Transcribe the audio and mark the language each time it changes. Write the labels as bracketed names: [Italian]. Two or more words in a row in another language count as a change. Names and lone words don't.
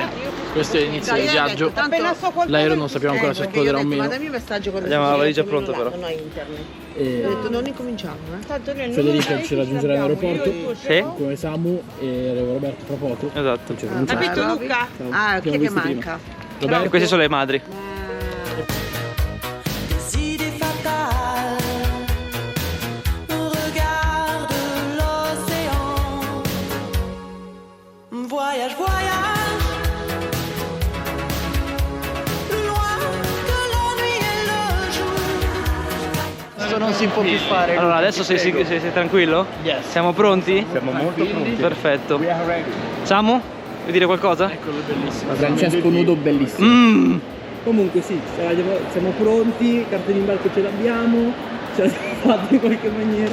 [Italian] Questo è l'inizio del viaggio. L'aereo non sappiamo ancora se esploderà o meno. Mandami un messaggio quando Abbiamo la valigia sei pronta, però. Non ho internet. Ho detto non incominciamo, Federico ci raggiungerà in aeroporto Sì? come Samu e Roberto fra poco. Esatto. Capito Luca? Ah, chi è che manca? Roberto, E queste sono le madri. [French] Voyage, voyage, loin de la nuit et le jour. [Italian] adesso non si può più fare. Allora, adesso sei tranquillo? Yes. Siamo pronti? Siamo molto pronti. Perfetto. Samu, vuoi dire qualcosa? Eccolo, bellissimo. Francesco nudo bellissimo. Mmm. Comunque sì, siamo pronti, carte d'imbarco ce l'abbiamo, ce l'abbiamo fatto in qualche maniera.